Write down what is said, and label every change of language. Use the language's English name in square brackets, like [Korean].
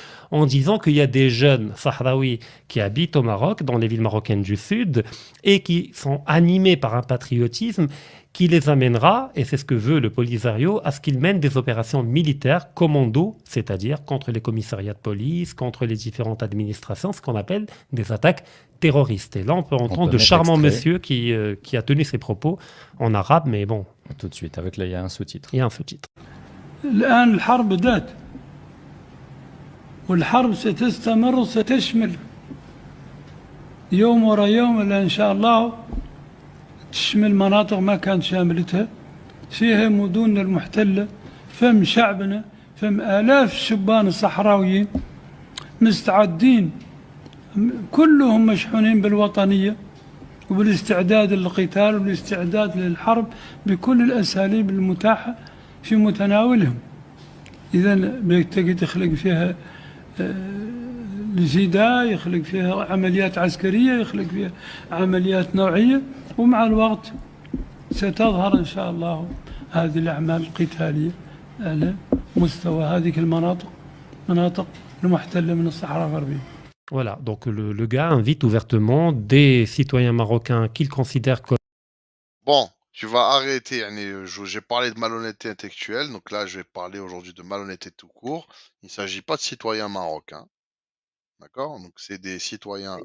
[French] en disant qu'il y a des jeunes sahraouis qui habitent au Maroc, dans les villes marocaines du Sud, et qui sont animés par un patriotisme qui les amènera, et c'est ce que veut le Polisario, à ce qu'ils mènent des opérations militaires commando, c'est-à-dire contre les commissariats de police, contre les différentes administrations, ce qu'on appelle des attaques terroristes. Et là, on peut entendre de mettre charmants extrait. monsieur qui a tenu ses propos en arabe, mais bon. Tout de suite, avec là, il y a un sous-titre. Il y a un sous-titre. [Arabic] الآن الحرب بدأت والحرب ستستمر وستشمل يوم ورا يوم إلا إن شاء الله تشمل مناطق ما كانت شاملتها فيها مدننا المحتلة فم شعبنا فم آلاف الشبان الصحراويين مستعدين كلهم مشحونين بالوطنية وبالاستعداد للقتال والاستعداد للحرب بكل الأساليب المتاحة في متناولهم. إذا بيتقي تخلق فيها الجداء، يخلق فيها عمليات عسكرية، يخلق فيها عمليات نوعية، ومع الوقت ستظهر إن شاء الله هذه الأعمال القتالية على مستوى هذه المناطق، مناطق المحتلة من الصحراء الغربية. [French] Voilà, donc le gars invite ouvertement des citoyens marocains qu'il considère comme... Bon, tu vas arrêter. J'ai parlé de malhonnêteté intellectuelle, donc là, je vais parler aujourd'hui de malhonnêteté tout court. Il ne s'agit pas de citoyens marocains. D'accord? Donc, c'est des citoyens